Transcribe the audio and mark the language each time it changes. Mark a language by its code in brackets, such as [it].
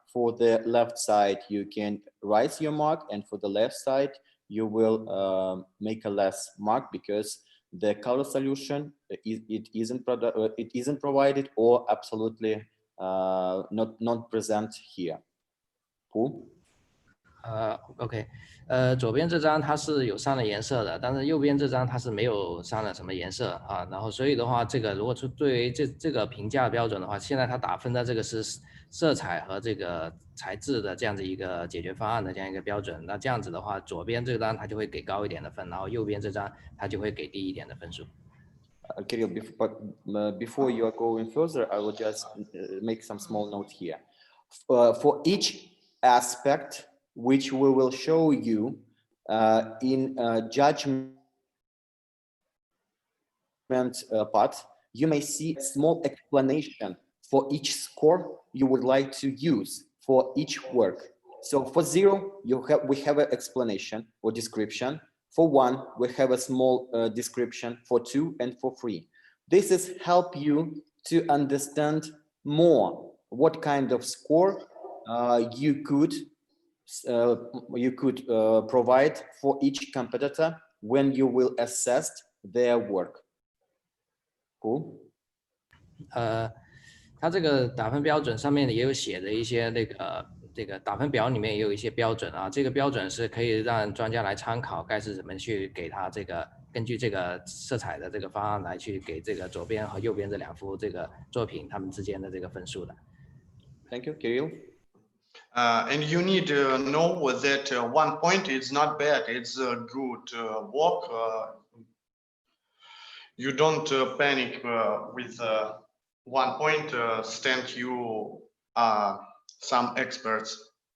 [en] For the left side, you can raise your mark, and for the left side, you will make a less mark because the color solution it isn't provided or absolutely not present here. Who? [zh] OK， 左边这张它是有上了颜色的，但是右边这张它是没有上了什么颜色啊。然后所以的话，这个如果是对于这个评价标准的话，现在它打分的这个是色彩和这个材质的这样子一个解决方案的这样一个标准。那这样子的话，左边这张它就会给高一点的分，然后右边这张它就会给低一点的分数。 [en] Kirill, before you are going further, I will just make some small note here. For each aspect which we will show you in judgment part, you may see a small explanation for each score you would like to use for each work. So for 0, we have an explanation or description. For 1, we have a small description. For 2 and for 3. This is help you to understand more what kind of score you could you could provide for each competitor when you will assess their work. Cool. [zh] 它这个打分标准上面也有写的一些这个打分表里面也有一些标准啊，这个标准是可以让专家来参考，该是怎么去给他这个根据这个色彩的这个方案来去给这个左边和右边这两幅这个作品他们之间的这个分数的。 [en] Thank you, Kirill. And you need to know that 1 point is not bad, it's a good work. You don't panic with 1 point, stand you some experts.